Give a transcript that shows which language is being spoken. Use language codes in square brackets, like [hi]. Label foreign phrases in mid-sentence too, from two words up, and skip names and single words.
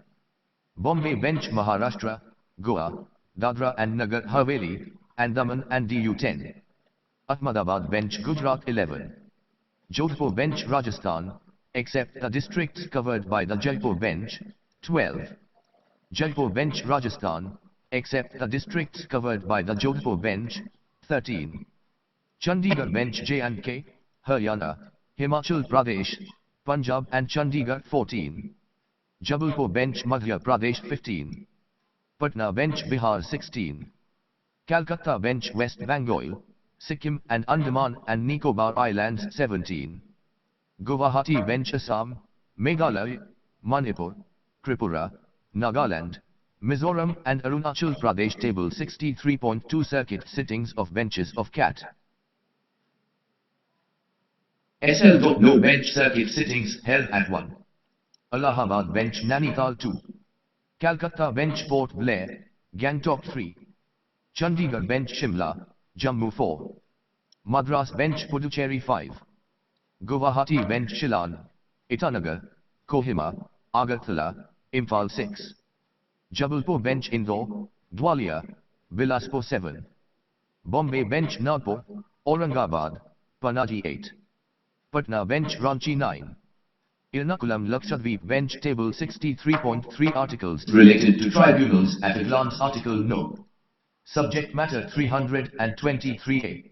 [en] Bombay Bench Maharashtra, Goa, Dadra and Nagar Haveli, Andaman and DU 10. Ahmedabad Bench Gujarat 11. Jodhpur Bench Rajasthan, except the districts covered by the Jaipur Bench, 12. Jaipur Bench Rajasthan, except the districts covered by the Jodhpur Bench, 13. Chandigarh Bench J&K, Haryana, Himachal Pradesh, Punjab and Chandigarh 14. Jabalpur Bench Madhya Pradesh 15. Patna Bench Bihar 16. Calcutta Bench West Bengal, Sikkim and Andaman and Nicobar Islands 17. Guwahati Bench Assam, Meghalaya, Manipur, Tripura, Nagaland, Mizoram and Arunachal Pradesh. Table 63.2 Circuit sittings of benches of CAT SL. No bench circuit sittings held at 1. Allahabad Bench Nainital 2. Calcutta Bench Port Blair, Gangtok 3. Chandigarh Bench Shimla, Jammu 4. Madras Bench Puducherry 5. Guwahati Bench Shillong, Itanagar, Kohima, Agartala, Imphal 6. Jabalpur Bench Indore, Gwalior, Bilaspur 7. Bombay Bench Nagpur, Aurangabad, Panaji 8. Patna Bench Ranchi 9. Ernakulam Lakshadweep Bench Table 63.3 Articles Related to tribunals at a glance. Article No. Subject Matter 323A.